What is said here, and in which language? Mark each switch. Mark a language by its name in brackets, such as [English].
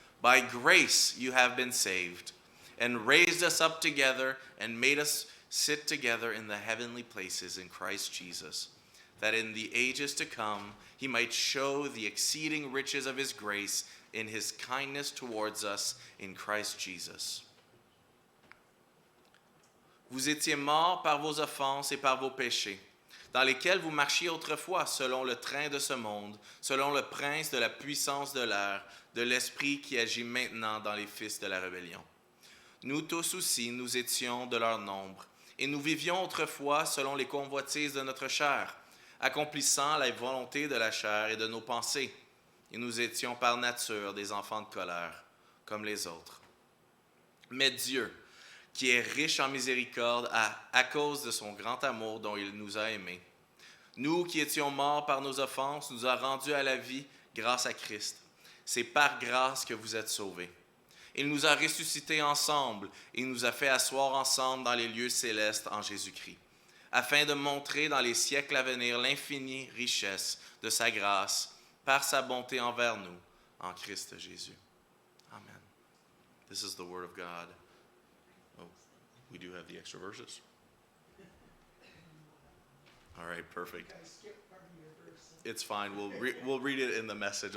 [English] By grace you have been saved, and raised us up together and made us sit together in the heavenly places in Christ Jesus, that in the ages to come he might show the exceeding riches of his grace in his kindness towards us in Christ Jesus. [French] Vous étiez morts par vos offenses et par vos péchés, dans lesquels vous marchiez autrefois selon le train de ce monde, selon le prince de la puissance de l'air, de l'esprit qui agit maintenant dans les fils de la rébellion. Nous tous aussi, nous étions de leur nombre, et nous vivions autrefois selon les convoitises de notre chair, accomplissant la volonté de la chair et de nos pensées, et nous étions par nature des enfants de colère, comme les autres. Mais Dieu, qui est riche en miséricorde à cause de son grand amour dont il nous a aimés, nous qui étions morts par nos offenses, nous a rendus à la vie grâce à Christ. C'est par grâce que vous êtes sauvés. Il nous a ressuscités ensemble et nous a fait asseoir ensemble dans les lieux célestes en Jésus-Christ, afin de montrer dans les siècles à venir l'infinie richesse de sa grâce par sa bonté envers nous en Christ Jésus. [English] Amen. This is the word of God. Oh, we do have the extra verses. All right, perfect. It's fine. We'll read it in the message.